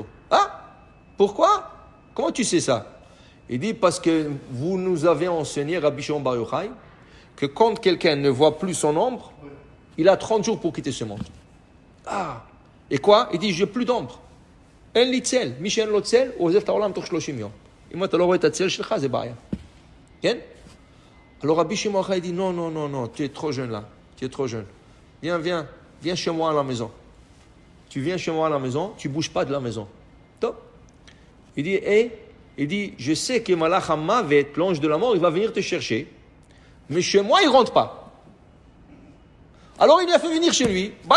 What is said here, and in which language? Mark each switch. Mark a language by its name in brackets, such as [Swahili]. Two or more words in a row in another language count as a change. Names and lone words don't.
[French] Ah? Pourquoi? Comment tu sais ça? Il dit, parce que vous nous avez enseigné, Rabbi Shimon Bar Yochai, que quand quelqu'un ne voit plus son ombre, il a 30 jours pour quitter ce monde. Ah! Et quoi? Il dit, je n'ai plus d'ombre. [Hebrew] אין לי צל. מי שאין לו צל, הוא עוזב את העולם תוך 30 יום. אם אתה לא רואה את הצל שלך, זה בעיה. [French] כן? Alors Rabbi Shimon Bar Yochai dit, non, tu es trop jeune là. Tu es trop jeune. Viens chez moi à la maison. Tu viens chez moi à la maison, tu ne bouges pas de la maison. Top. Il dit, je sais que [Hebrew] מלאך המוות, [French] l'ange de la mort, il va venir te chercher. Mais chez moi, il ne rentre pas. Alors il a fait venir chez lui.